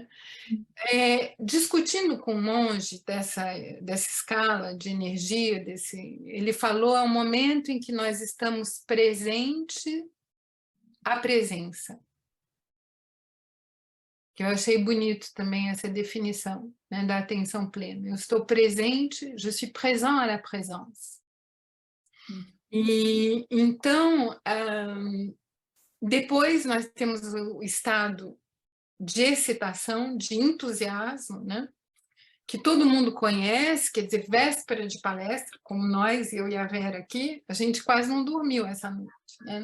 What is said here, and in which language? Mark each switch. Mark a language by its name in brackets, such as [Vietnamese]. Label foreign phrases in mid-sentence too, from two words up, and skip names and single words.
[Portuguese] Discutindo com o monge dessa escala de energia, ele falou é um momento em que nós estamos presente à presença, que eu achei bonito também essa definição, né, da atenção plena. Eu estou presente, [French] je suis présent à la présence. [Portuguese] E então, depois nós temos o estado de excitação, de entusiasmo, né? Que todo mundo conhece, quer dizer, véspera de palestra, como nós, eu e a Vera aqui, a gente quase não dormiu essa noite, né?